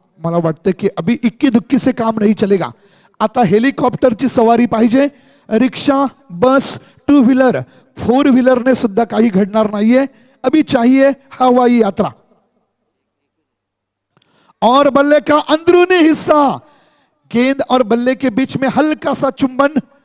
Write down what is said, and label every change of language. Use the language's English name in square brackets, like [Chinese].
[Marathi] मला वाटतं की [Hindi] अभी इक्की दुक्की से काम नहीं चलेगा. [Marathi] आता हेलिकॉप्टरची सवारी पाहिजे. रिक्षा, बस, 2 व्हीलर, 4 व्हीलरने सुद्धा काही घडणार नाहीये. [Hindi] अभी चाहिए हवाई यात्रा. और बल्ले का अंदरूनी हिस्सा. गेंद और बल्ले के बीच में हल्का सा चुंबन.